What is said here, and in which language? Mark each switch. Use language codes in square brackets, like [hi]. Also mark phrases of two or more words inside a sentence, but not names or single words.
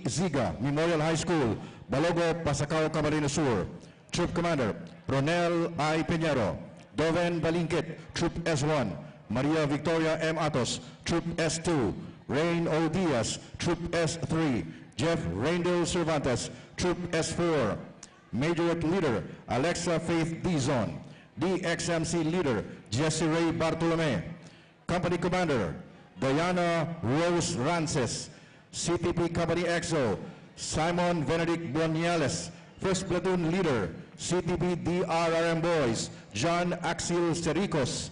[en] Ziga, Memorial High School, Balogo, Pasacao, Camarines Sur. Troop Commander, Ronel I. Peñero. Doven Balingkit, Troop S1. Maria Victoria M. Atos, Troop S2. Rain O. Diaz, Troop S3. Jeff Randall Cervantes, Troop S4. Majorette Leader, Alexa Faith Dizon. DXMC Leader, Jesse Ray Bartolome. Company Commander, Diana Rose Rances. CTP Company XO, Simon Benedict Boniales. First Platoon Leader, CTP-DRRM Boys, John Axel Sericos.